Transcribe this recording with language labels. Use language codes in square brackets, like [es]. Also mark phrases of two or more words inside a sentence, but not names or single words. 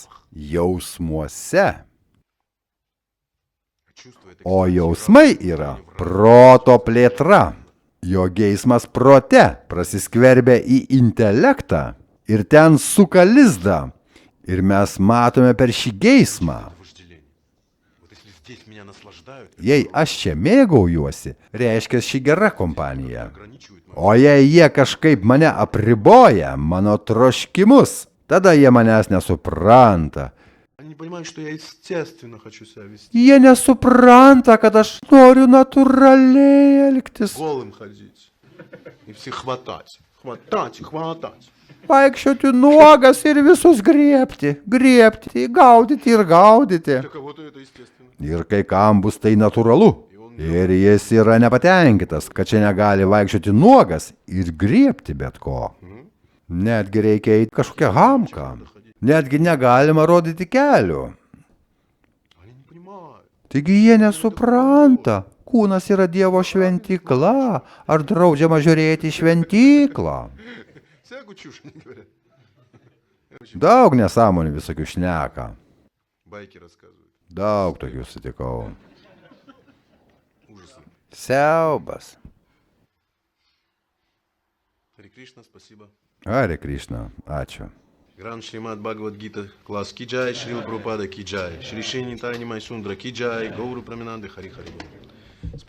[lt] Jausmuose. O jausmai yra proto plėtra. Jo geismas prote prasiskverbia į intelektą ir ten suka lizdą. Ir mes matome per šį geismą. [ru] Вожделение. Вот если здесь меня наслаждают, [lt] Jei aš čia mėgaujuosi, reiškia ši gera kompanija. [ru] ограничивают мою... [lt] O jei jie kažkaip mane apriboja, mano troškimus, tada jie manęs nesupranta. [ru] Они не понимают, что я естественно хочу себя вести. [lt] Jie nesupranta, kad aš noriu natūraliai elgtis. [ru] Голым ходить. И всех хватать. Хватать и хватать. [lt] Vaikščioti nuogas ir visus griebti, gaudyti ir gaudyti. [ru] Для кого-то это естественно. [lt] Ir kai kam bus tai natūralu. Ir jis yra nepatenkintas, kad čia negali vaikščioti nuogas ir griebti bet ko. Netgi reikia eiti kažkokią hamką. Netgi negalima rodyti kelių. [ru] Они не понимают. [lt] Taigi jie nesupranta, kūnas yra Dievo šventykla, ar draudžiama žiūrėti į šventyklą. [ru] Всякую чушь они говорят. [lt] Daug nesąmonių visokių šneka. [ru] Байки рассказывают. [lt] Daug tokių sutikau. [ru] Ужасы. [lt] Siaubas. [ru] Хари Кришна, спасибо. [lt] Hare Krishna, ačiū. Гран Шримад Бхагавад Гита, класс Киджай, Шрил Прабхупада Киджай, Шри Шри Нитайни Майсундра Киджай, Гауру Праминанды Хари Хари.